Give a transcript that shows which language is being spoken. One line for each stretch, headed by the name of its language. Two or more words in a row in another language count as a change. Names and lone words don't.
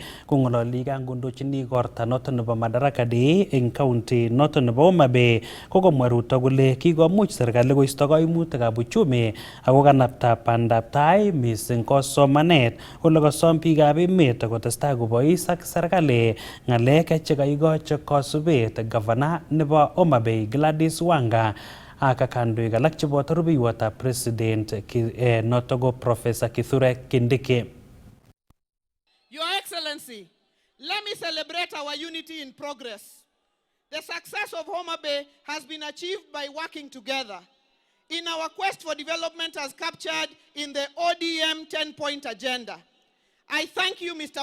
Kalenjin: Kong'ololi kangondochin igorta noto nebo Madaraka Day eng county noto nebo Homa Bay komwa Ruto kole kikomuch serikali koisto kaimutikab uchumi ako kanapta bandaptai mising ko somanet ole kosom biikab emet kotestai kobois ak serikali ng'alek che kaikoch kosubet gavana nebo Homa Bay Gladys Wanga ak kandoik alak cheboto rubeiwotab president noto ko Professor Kithure Kindiki.
English: Your Excellency, let me celebrate our unity in progress. The success of Homa Bay has been achieved by working together in our quest for development as captured in the ODM 10-point agenda. I thank you, Mr.